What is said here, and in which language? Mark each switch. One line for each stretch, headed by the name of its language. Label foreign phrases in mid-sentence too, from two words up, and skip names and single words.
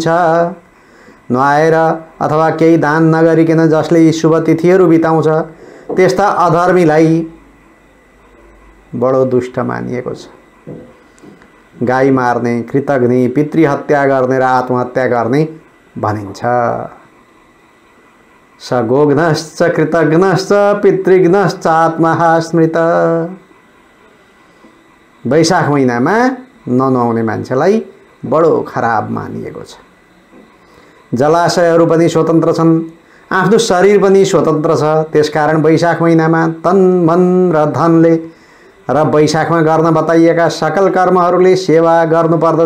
Nepali: नुहाएर अथवा केही दान नगरिकन जसले यी शुभ तिथिहरू बिताउँछ, त्यस्ता अधर्मीलाई बडो दुष्ट मानिएको छ। गाई मार्ने, कृतघ्नी, पितृहत्या गर्ने र आत्महत्या गर्ने भनिन्छ।
Sanskrit: स गोघ्नश्च कृतघ्नश्च पितृघ्नश्च आत्महा स्मृत।
Nepali: वैशाख महिनामा ननुहाउने मान्छेलाई बडो खराब मानिएको छ। जलाशयहरू पनि स्वतन्त्र छन्, आफ्नो शरीर पनि स्वतन्त्र छ। त्यसकारण वैशाख महिनामा तन मन र धनले र वैशाखमा गर्न बताइएका सकल कर्महरूले सेवा गर्नुपर्दछ।